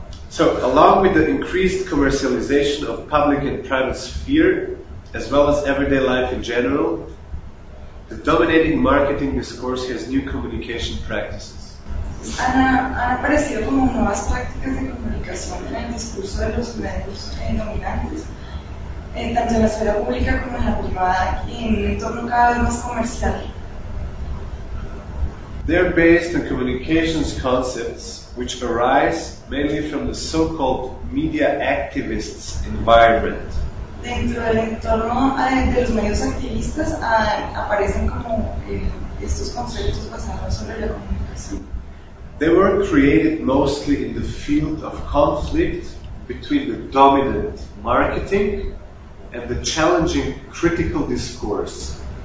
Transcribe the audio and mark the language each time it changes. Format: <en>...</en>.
<en>So, along with the increased commercialization of public and private sphere, as well as everyday life in general, the dominating marketing discourse has new communication practices.</en> <es>Han aparecido como nuevas prácticas de comunicación en el discurso de los medios dominantes, tanto en la esfera pública como en la privada, y en un entorno cada vez más comercial.</es> <en>They're based on communications concepts which arise mainly from the so-called media activists environment.</en> <es>Dentro del entorno de los medios activistas aparecen como estos conceptos basados sobre la comunicación.</es> <en>They were created mostly in the field of conflict between the dominant marketing and the challenging critical discourse.</en>